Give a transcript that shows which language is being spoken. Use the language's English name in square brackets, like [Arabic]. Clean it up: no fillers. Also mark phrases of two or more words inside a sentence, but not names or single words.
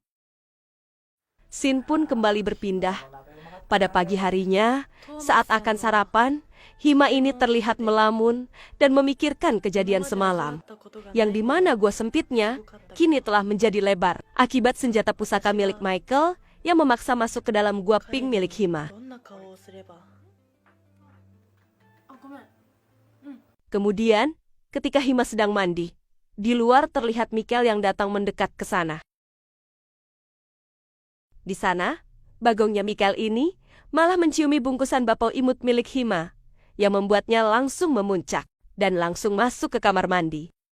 [Indonesian] Scene pun kembali berpindah. Pada pagi harinya, saat akan sarapan, Hima ini terlihat melamun dan memikirkan kejadian semalam, yang dimana gua sempitnya kini telah menjadi lebar akibat senjata pusaka milik Michael yang memaksa masuk ke dalam gua pink milik Hima. [Japanese] どんな顔をすれば？あ、ごめん。 [Indonesian] Kemudian, ketika Hima sedang mandi, di luar terlihat Mikel yang datang mendekat ke sana. Di sana, bagongnya Mikel ini malah menciumi bungkusan bapau imut milik Hima, yang membuatnya langsung memuncak dan langsung masuk ke kamar mandi.